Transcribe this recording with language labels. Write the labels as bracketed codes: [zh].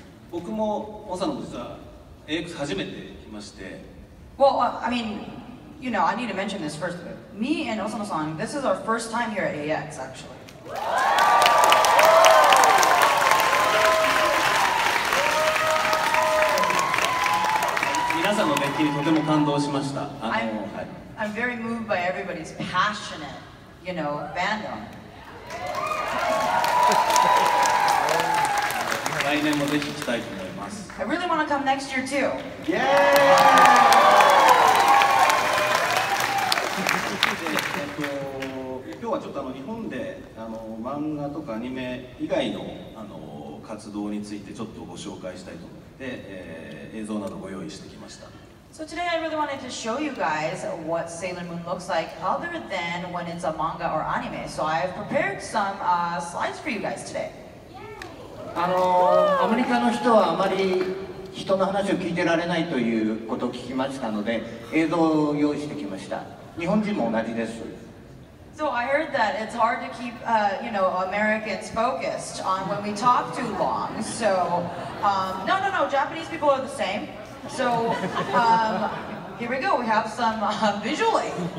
[ja] 僕も長野も実は AX 初めて来まして。 [en] Well, I mean, I need to mention this first. Me and Osano-san, this is our first time here at AX, actually. [ja] 皆さんの熱気にとても感動しました。 [en] I'm very moved by everybody's passionate, fandom. [ja] 来年もぜひ来たいと思います。 [en] I really want to come next year too. Yay! [ja] 今日はちょっと日本で漫画とかアニメ以外の活動についてちょっとご紹介したいと思って、映像などご用意してきました。 [en] So today I really wanted to show you guys what Sailor Moon looks like other than when it's a manga or anime. So I've prepared some slides for you guys today. [ja] アメリカの人はあまり人の話を聞いてられないということを聞きましたので、映像を用意してきました。日本人も同じです。 [en] So I heard that it's hard to keep, Americans focused on when we talk too long. So, no, Japanese people are the same. So, here we go. We have some visual aid.